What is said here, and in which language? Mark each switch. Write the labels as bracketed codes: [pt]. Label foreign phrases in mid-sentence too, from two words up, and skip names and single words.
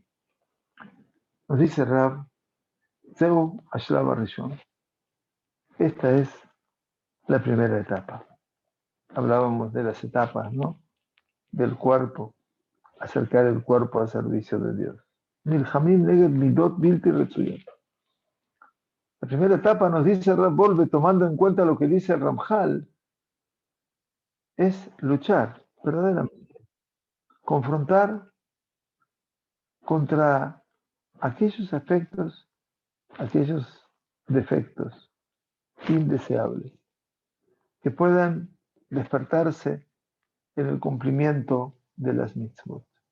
[es] Nos dice Rab, [he] זהו השלב הראשון. [es] Esta es la primera etapa. hablábamos de las etapas, ¿no? Del cuerpo, acercar el cuerpo al servicio de Dios. [he] נלחמים נגד מידות בלתי רצויות. [es] La primera etapa nos dice Rav Wolbe, tomando en cuenta lo que dice Ramjal, es luchar verdaderamente, confrontar contra aquellos aspectos, aquellos defectos indeseables que puedan despertarse en el cumplimiento de las mitzvot.